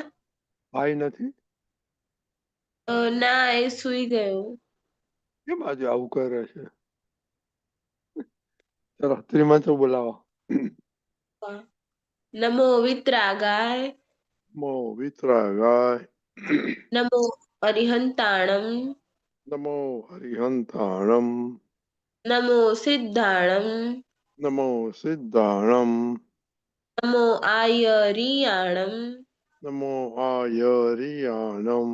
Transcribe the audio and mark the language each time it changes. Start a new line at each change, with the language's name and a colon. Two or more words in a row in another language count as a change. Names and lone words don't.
Gujarati: ભાઈ નથી? ના, એ સુઈ ગયો. કેમ આજે આવું કરે છે? ચલો ત્રિમંત્ર બોલાવો.
Sanskrit: नमो वितरागाय. नमो वितरागाय.
Prakrit languages: नमो अरिहंताणम। नमो हरिहंताणम। नमो सिद्धाणम। नमो सिद्धाणम। नमो आयरियाणम। नमो आयरियाणम।